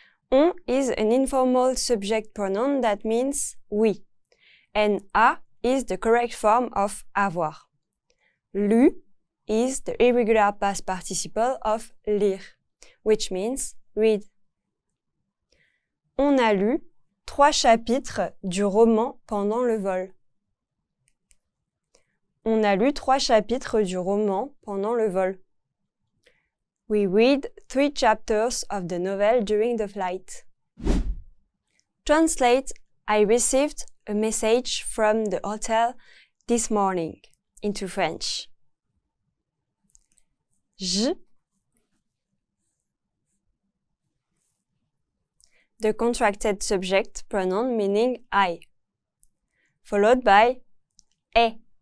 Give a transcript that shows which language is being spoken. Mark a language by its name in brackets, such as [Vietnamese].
[English] On is an informal subject pronoun that means oui, and a is the correct form of avoir. Lu is the irregular past participle of lire, which means read. [French] On a lu 3 chapitres du roman pendant le vol. On a lu 3 chapitres du roman pendant le vol. [English] We read 3 chapters of the novel during the flight. Translate: I received a message from the hotel this morning into French. Je, the contracted subject pronoun meaning I, followed by est.